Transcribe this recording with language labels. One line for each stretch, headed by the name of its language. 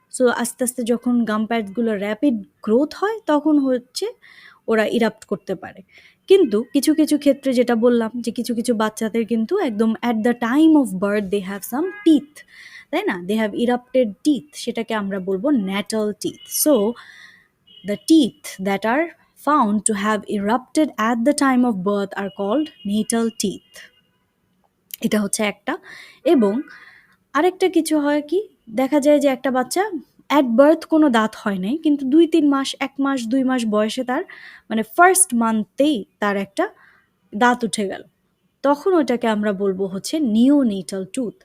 Bangla: So আস্তে আস্তে যখন গাম প্যাডসগুলো র্যাপিড গ্রোথ হয় তখন হচ্ছে ওরা ইরাপ্ট করতে পারে। কিন্তু কিছু কিছু ক্ষেত্রে যেটা বললাম যে কিছু কিছু বাচ্চাদের কিন্তু একদম
English: at the time of birth they have some teeth,
Bangla: তাই না,
English: they have erupted teeth,
Bangla: সেটাকে আমরা বলবো natal teeth.
English: So the teeth that are found to have erupted at the time of birth are called natal teeth.
Bangla: এটা হচ্ছে একটা। এবং আরেকটা কিছু হয় কি, দেখা যায় যে একটা বাচ্চা অ্যাট বার্থ কোনো দাঁত হয় নাই, কিন্তু 2-3 মাস, 1 মাস 2 মাস বয়সে তার মানে ফার্স্ট মান্থেই তার একটা দাঁত উঠে গেল, তখন ওটাকে আমরা বলবো হচ্ছে নিওনেটাল টুথ।